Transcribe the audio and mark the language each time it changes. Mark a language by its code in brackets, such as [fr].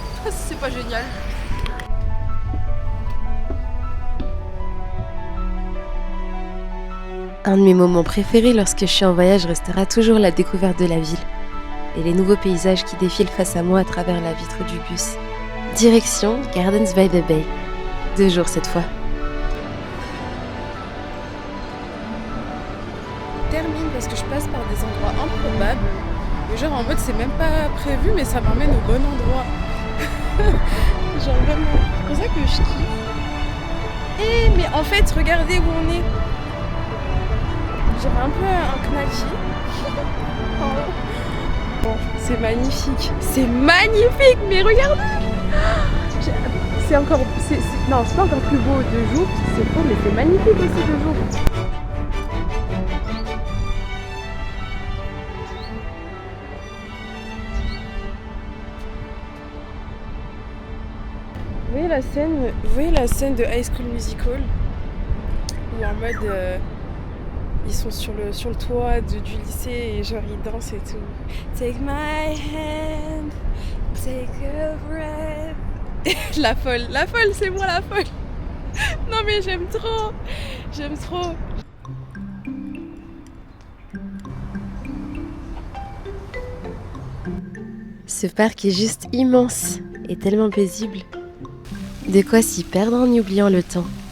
[fr] C'est pas génial. Un de mes moments préférés lorsque je suis en voyage restera toujours la découverte de la ville et les nouveaux paysages qui défilent face à moi à travers la vitre du bus. Direction Gardens by the Bay. 2 jours cette fois. Termine parce que je passe par des endroits improbables. Et genre en mode c'est même pas prévu mais ça m'emmène au bon endroit. Genre vraiment. C'est pour ça que je kiffe. Mais en fait regardez où on est. J'avais un peu un knacki. Bon, c'est magnifique. C'est magnifique, mais regardez. C'est encore. Non, c'est pas encore plus beau de jour. C'est faux, mais c'est magnifique aussi de jour. Vous voyez la scène de High School Musical où en mode ils sont sur le toit du lycée et genre ils dansent et tout. [en] Take my hand, take a breath. [fr] La folle, c'est moi la folle. Non mais j'aime trop. Ce parc est juste immense et tellement paisible. De quoi s'y perdre en y oubliant le temps.